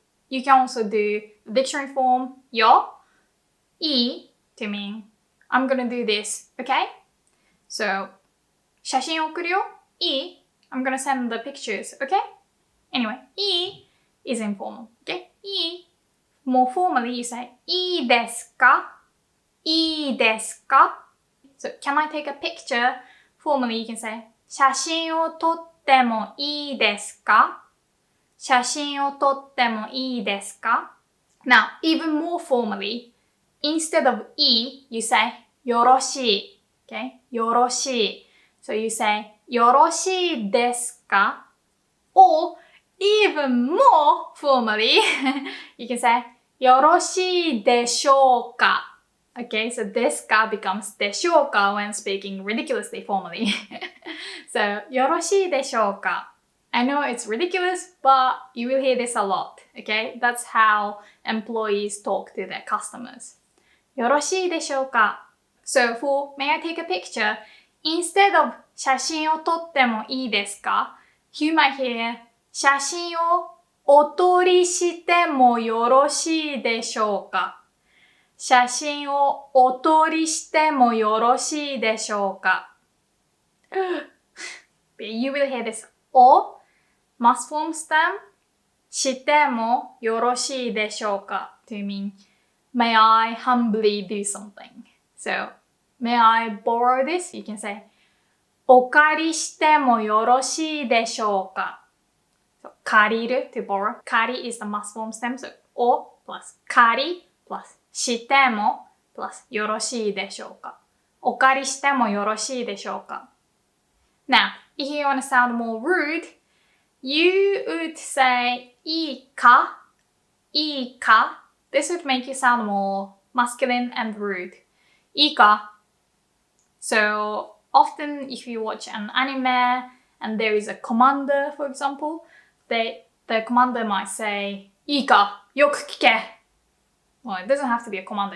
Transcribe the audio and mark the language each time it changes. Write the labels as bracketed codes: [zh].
[en] You can also do the dictionary form [ja] よ いい [en] to mean I'm gonna do this, okay? [ja] So 写真送るよいい? [en] I'm gonna send the pictures, okay? Anyway, いい is informal, okay? いい More formally, you say [ja] いいですか? いいですか? [en] So, can I take a picture? Formally, you can say [ja] 写真を撮ってもいいですか? 写真を撮ってもいいですか? [en] Now, even more formally, instead of いい, you say よろしい, okay? [ja] よろしい. [en] So you say [ja] よろしいですか? [en] Or even more formally, you can say [ja] よろしいでしょうか? [en] Okay, so ですか becomes でしょうか when speaking ridiculously formally. So [ja] よろしいでしょうか? [en] I know it's ridiculous, but you will hear this a lot, okay? That's how employees talk to their customers. [ja] よろしいでしょうか? [en] So for may I take a picture? Instead of [ja] 写真を撮ってもいいですか? [en] You might hear [ja] 写真をお撮りしてもよろしいでしょうか? 写真をお撮りしてもよろしいでしょうか? [en] You will hear this お must form stem [ja] してもよろしいでしょうか [en] to mean may I humbly do something. So, may I borrow this? You can say [ja] お借りしてもよろしいでしょうか? [en] So, 借りる to borrow. 借り is the must form stem. So, お plus 借り plus [ja] しても plus よろしいでしょうか。お借りしてもよろしいでしょうか。 [en] Now, if you want to sound more rude, you would say [ja] いいかいいか [en] This would make you sound more masculine and rude. いいか So, often if you watch an anime and there is a commander, for example, the commander might say, [ja] いいかよく聞け [en] Well, it doesn't have to be a commander.